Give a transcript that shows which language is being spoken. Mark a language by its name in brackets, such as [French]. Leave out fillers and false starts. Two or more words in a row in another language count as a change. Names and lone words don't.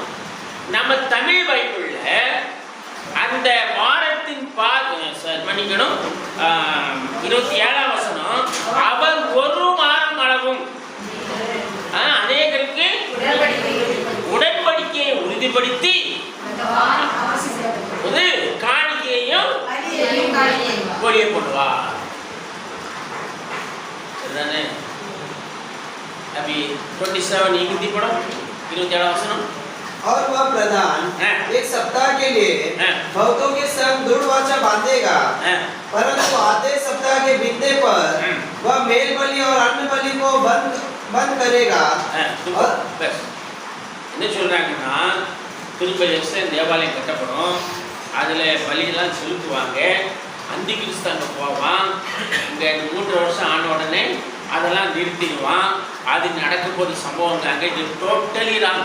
[Tamil] நம்ம தமிழ் பைபிள்ல அந்த வாரத்தின் மன்னிக்கணும் 27ஆம் வசனம், அவர் ஒரு வாரம் அளவும் அநேகருக்கு உடன்படிக்கையை உறுதிப்படுத்தி காணிக்கையையும் ஒழிய போடுவார். சரிதானே? [Hindi] अभी 27 हिंदी पढ़ो 27 वचन। और वह प्रधान एक सप्ताह के लिए बहुतों के संग दृढ़ वाचा बांधेगा, परंतु आधे सप्ताह के बीतने पर वह मेल बलि और अन्न बलि को बंद करेगा। और [Tamil] बस என்ன சொல்றாங்கன்னா, திரும்ப எக்ஸ்டன் தேவாலயம் கட்டப்படும், அதில் பலியெல்லாம் செலுத்துவாங்க, அந்தி கிறிஸ்து அங்கே போவான், இங்கே 3 வருஷம் ஆன உடனே அதெல்லாம் நிறுத்திடுவான். அது நடக்கும் போது சம்பவம் தாங்க. இது [English] totally wrong.